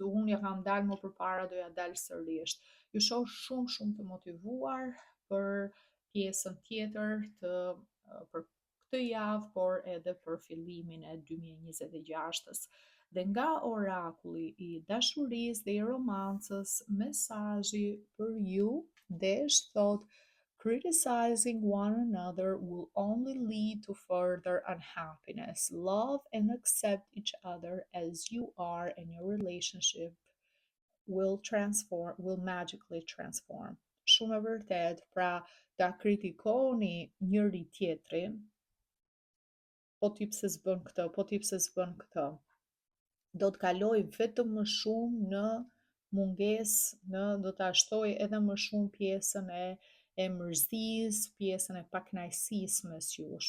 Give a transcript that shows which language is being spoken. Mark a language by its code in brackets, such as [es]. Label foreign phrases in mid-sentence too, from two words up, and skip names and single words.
[sq] Unë ja kam dalë më përpara, do ja dalë sërish. Ju shoh shumë shumë të motivuar për pjesën tjetër të për këtë javë, por edhe për fillimin e 2026-s. Dhe nga orakulli i dashurisë dhe i romancës, mesazhi për ju desh thot: [en] criticizing one another will only lead to further unhappiness. Love and accept each other as you are, and your relationship will magically transform. [sq] Shumë e vërtet, pra ta kritikoni njëri tjetrin, po ti pse s'bën këtë, po ti pse s'bën këtë, do të kaloj vetëm më shumë në mungesë, do të ashtoj edhe më shumë pjesën e mërzisë, pjesën e pakënaqësisë mes jush.